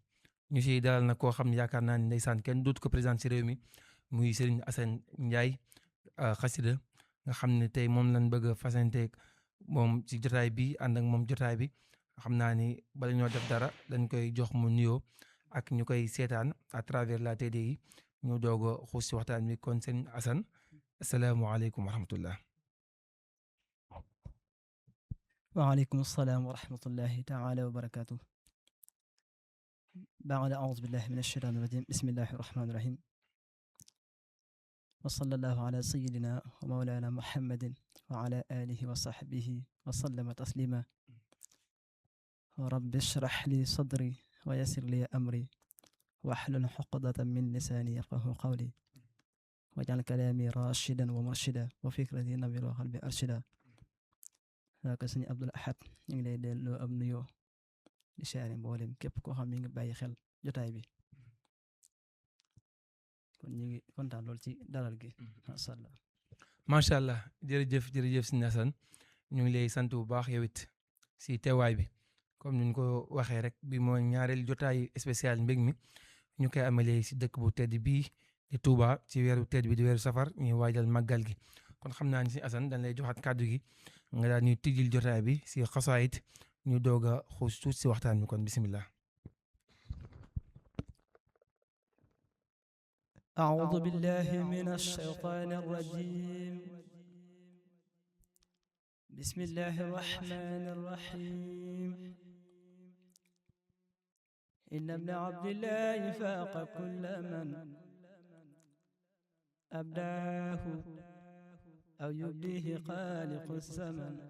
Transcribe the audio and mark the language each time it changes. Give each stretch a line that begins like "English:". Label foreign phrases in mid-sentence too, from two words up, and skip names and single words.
Wolof: ñu siy dalal nag koo xam ne yaakaar naa ne ndeysaan kenn dootu ko présenté si réew mi, muy Serigne Assane Ndiaye xasida, nga xam ne tey moom lañ bëgg a fasanteeg moom si jotaay bi, ànd ak moom jotaay bi. xam naa ni bala ñoo def dara dañ koy jox mu nuyoo ak ñu koy seetaan
French: à travers la TDI,
Wolof: ñu doog a xuus si waxtaan bi. kon Serigne Assane,
Arabic: السلام عليكم ورحمة الله. وعليكم السلام ورحمة الله تعالى وبركاته. بعد أعوذ بالله من الشيطان الرجيم، بسم الله الرحمن الرحيم، وصلى الله على سيدنا ومولانا محمد وعلى آله وصحبه وسلم تسليما. رب اشرح لي صدري ويسر لي أمري واحلل عقدة من لساني يفقهوا قولي واجعل كلامي راشدا ومرشدا وفكرتي نبيل وقلبي أرشدا.
Wolof: ak sëñ Abdul Ahad ñu ngi lay delloo am nuyoo di siyaare mboolem képp koo xam mi ngi bàyyi xel jotaay bi, kon ñu ngi kontaan lool ci dalal gi.
Arabic: ما شاء الله ما شاء الله,
Wolof: jërëjëf jërëjëf sëñ Assane, ñu ngi lay sant bu baax yow it si teewaay bi. comme ni ñu ko waxee rek, bi mooy ñaareel jotaay spécial mbég mi, ñu koy amalee si dëkk bu tedd bii di Touba ci weeru tedd bi di weeru safar, ñuy waajal màggal gi. kon xam naa ni si Assane dañ lay joxaat kàddu gi nga daal ñuy tijjil jotaay bi si xasaayit, ñu doog a xuus tuuti si waxtaan bi. kon bisimilah.
Arabic: أعوذ بالله من الشيطان الرجيم، بسم الله الرحمن الرحيم. إن ابن عبد الله فاق كل من أبداه أو يبديه خالق الزمن.